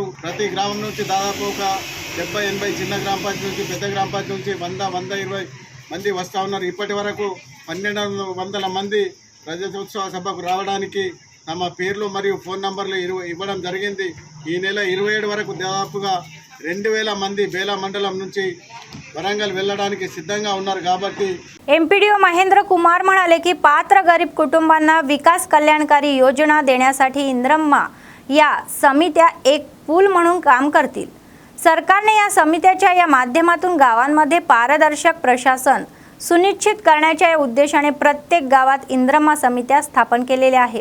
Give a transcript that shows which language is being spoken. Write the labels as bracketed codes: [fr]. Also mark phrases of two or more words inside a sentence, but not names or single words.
[te] ప్రతి గ్రామం నుంచి దాదాపు ఒక 70-80 చిన్న గ్రామ పంచాయతీ నుంచి పెద్ద గ్రామ పంచాయతీ నుంచి 100-120 మంది వస్తూ ఉన్నారు। ఇప్పటి వరకు 1200 మంది రజతోత్సవ సభకు రావడానికి తమ పేర్లు మరియు ఫోన్ నంబర్లు ఇవ్వడం జరిగింది। ఈ నెల 27 వరకు దాదాపుగా 2000 మంది బేలా మండలం నుంచి वरंगल వెళ్ళడానికి సిద్ధంగా ఉన్నారు। కాబట్టి [mr] एमपीडीओ महेंद्र कुमार म्हणाले की पात्र गरीब कुटुंबांना विकास कल्याणकारी योजना देण्यासाठी इंद्रम्मा या समित्या एक पूल म्हणून काम करतील। सरकारने या समित्याच्या या माध्यमातून गावांमध्ये पारदर्शक प्रशासन सुनिश्चित करण्याच्या उद्देशाने प्रत्येक गावात इंद्रम्मा समित्या स्थापन केलेल्या आहेत।